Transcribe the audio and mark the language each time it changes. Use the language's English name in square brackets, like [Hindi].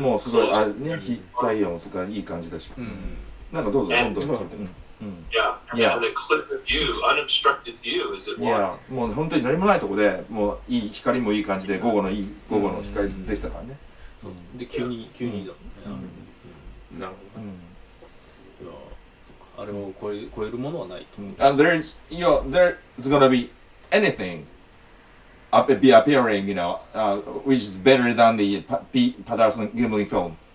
[Japanese] もうすごい非太陽もすごいいい感じだし。なんかどうぞどんどん聞いて。 [English] Yeah, and a clear view, unobstructed view, as it were. [Japanese] もう本当に何もないとこで、もういい光もいい感じで午後の光でしたからね。で急にだもんね。なるほど。あれを超えるものはないと。 [English] And there's gonna be anything be appearing, which is better than the Patterson Gimli film.